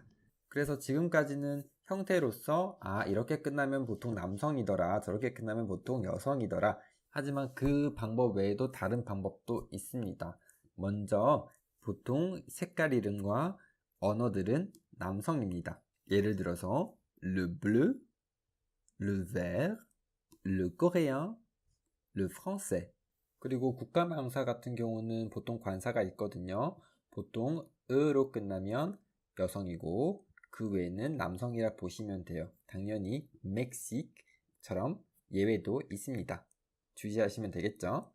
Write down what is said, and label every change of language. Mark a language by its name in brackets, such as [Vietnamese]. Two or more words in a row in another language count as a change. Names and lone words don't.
[Korean] 그래서 지금까지는 형태로서 이렇게 끝나면 보통 남성이더라, 저렇게 끝나면 보통 여성이더라. 하지만 그 방법 외에도 다른 방법도 있습니다. 먼저 보통 색깔 이름과 언어들은 남성입니다. 예를 들어서 [French] le bleu, le vert, le coréen, le français. [Korean] 그리고 국가명사 같은 경우는 보통 관사가 있거든요. 보통 으로 끝나면 여성이고 그 외에는 남성이라 보시면 돼요. 당연히 멕시크처럼 예외도 있습니다. 주의하시면 되겠죠.